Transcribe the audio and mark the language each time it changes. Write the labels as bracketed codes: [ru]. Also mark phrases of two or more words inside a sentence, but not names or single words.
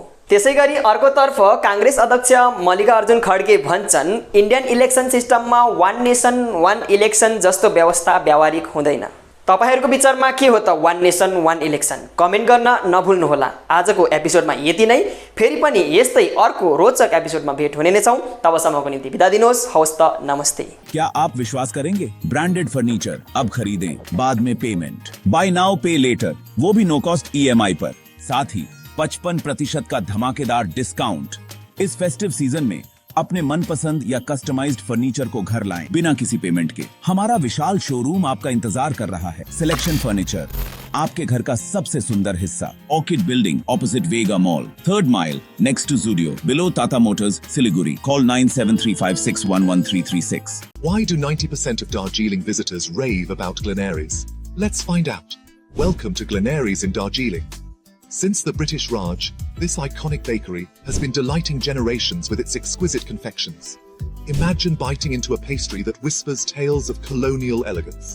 [ne] त्यसैगरी अर्कोतर्फ कांग्रेस अध्यक्ष मल्लिकार्जुन खड्गे भन्छन् [en] Indian election systemमा one nation one election [ne] जस्तो व्यवस्था व्यावहारिक हुँदैन। तपाईहरुको विचारमा के हो त [en] one nation one election? [ne] कमेन्ट गर्न नभुल्नुहोला। आजको एपिसोडमा यति नै, फेरि पनि यस्तै अर्को रोचक एपिसोडमा भेट हुने नै छौं। तबसम्मको निम्ति बिदा दिनुहोस्। हवस् त, नमस्ते। [hi] क्या आप विश्वास करेंगे? [en] branded furniture [hi] अब खरीदें, बाद में पेमेंट, [en] buy now pay later, [hi] वो भी [en] no cost EMI [hi] पर। साथ ही 55% का धमाकेदार डिस्काउंट। इस [en] festive season [hi] में अपने मनपसंद या कस्टमाइज्ड फर्नीचर को घर लाएं बिना किसी पेमेंट के। हमारा विशाल शोरूम आपका इंतजार कर रहा है। सिलेक्शन फर्नीचर, आपके घर का सबसे सुंदर हिस्सा। [en] Orchid Building opposite Vega Mall, 3rd mile next to Zudio, below Tata Motors, Siliguri. कॉल 9735611336। Why do 90% of Darjeeling visitors rave about Glenaries? Let's find out. Welcome to Glenaries in Darjeeling. Since the British Raj, this iconic bakery has been delighting generations with its exquisite confections. Imagine biting into a pastry that whispers tales of colonial elegance.